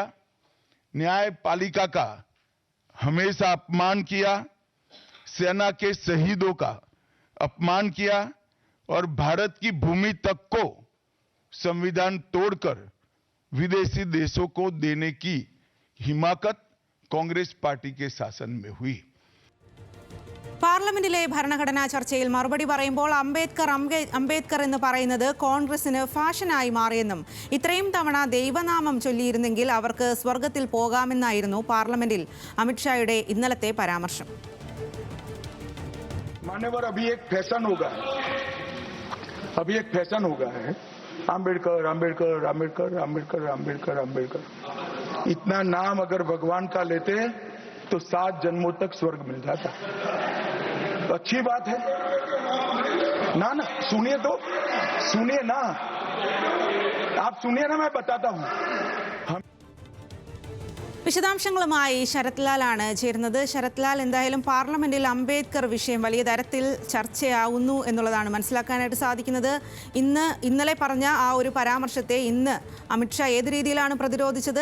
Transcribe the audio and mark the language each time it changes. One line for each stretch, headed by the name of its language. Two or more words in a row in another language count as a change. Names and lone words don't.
Hindi: न्यायपालिका का हमेशा अपमान किया। सेना के शहीदों का अपमान किया और भारत की भूमि तक को संविधान तोड़कर विदेशी देशों को देने की हिमाकत कांग्रेस पार्टी के शासन में हुई.
Malayalam: പാർലമെന്റിലെ ഭരണഘടനാ ചർച്ചയിൽ മറുപടി പറയുമ്പോൾ അംബേദ്കർ എന്ന് പറയുന്നത് കോൺഗ്രസിന് ഫാഷനായി മാറിയെന്നും ഇത്രയും തവണ ദൈവനാമം ചൊല്ലിയിരുന്നെങ്കിൽ അവർക്ക് സ്വർഗത്തിൽ പോകാമെന്നായിരുന്നു പാർലമെന്റിൽ അമിത്ഷായുടെ ഇന്നലത്തെ പരാമർശം.
Hindi: मान्यवर अभी एक फैशन होगा है अंबेडकर अंबेडकर अंबेडकर अंबेडकर अंबेडकर अंबेडकर. इतना नाम अगर भगवान का लेते तो 7 जन्मों तक स्वर्ग मिल जाता. तो अच्छी बात है ना. सुनिए तो सुनिए ना, आप सुनिए ना, मैं बताता हूं.
Malayalam: വിശദാംശങ്ങളുമായി ശരത് ലാലാണ് ചേരുന്നത്. ശരത് ലാൽ, എന്തായാലും പാർലമെന്റിൽ അംബേദ്കർ വിഷയം വലിയ തരത്തിൽ ചർച്ചയാവുന്നു എന്നുള്ളതാണ് മനസ്സിലാക്കാനായിട്ട് സാധിക്കുന്നത്. ഇന്നലെ പറഞ്ഞ ആ ഒരു പരാമർശത്തെ ഇന്ന് അമിത്ഷാ ഏത് രീതിയിലാണ് പ്രതിരോധിച്ചത്?